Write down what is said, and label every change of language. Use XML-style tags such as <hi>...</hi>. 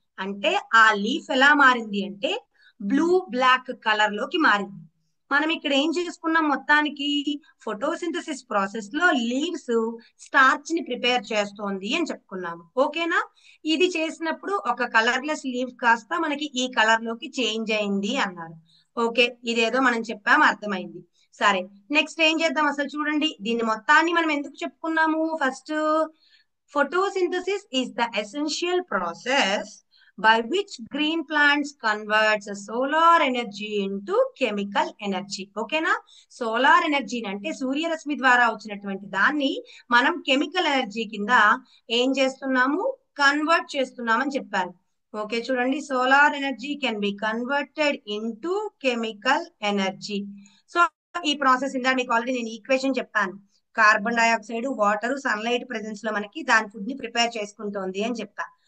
<te>అంటే ఆ లీఫ్ ఎలా మారింది అంటే బ్లూ బ్లాక్ కలర్ లోకి మారింది. మనం ఇక్కడ ఏం చేసుకున్నాం, మొత్తానికి ఫోటోసింథసిస్ ప్రాసెస్ లో లీవ్స్ స్టార్చ్ ని ప్రిపేర్ చేస్తోంది అని చెప్పుకున్నాము. ఓకేనా, ఇది చేసినప్పుడు ఒక కలర్లెస్ లీవ్ కాస్త మనకి ఈ కలర్ లోకి చేంజ్ అయింది అన్నారు. ఓకే, ఇదేదో మనం చెప్పాము, అర్థమైంది. సరే, నెక్స్ట్ ఏం చేద్దాం అసలు చూడండి, దీన్ని మొత్తాన్ని మనం ఎందుకు చెప్పుకున్నాము, first</te> <en>photosynthesis is the essential process by which green plants converts solar energy into chemical energy.</en> <te>ఓకేనా, సోలార్ ఎనర్జీ అంటే సూర్యరశ్మి ద్వారా వచ్చినటువంటి దాన్ని మనం కెమికల్ ఎనర్జీ కింద ఏం చేస్తున్నాము, కన్వర్ట్ చేస్తున్నామని చెప్పారు.</te> <en>okay,</en> <te>చూడండి,</te> <en>Solar energy can be converted into chemical energy.</en> <te>So ఈ ప్రాసెస్ ఇందా మీకు ఆల్రెడీ నేను ఈక్వేషన్ చెప్పాను. Carbon dioxide, water, sunlight presence లో మనకి దాని ఫుడ్ ని ప్రిపేర్ చేసుకుంటోంది అని చెప్పా.</te>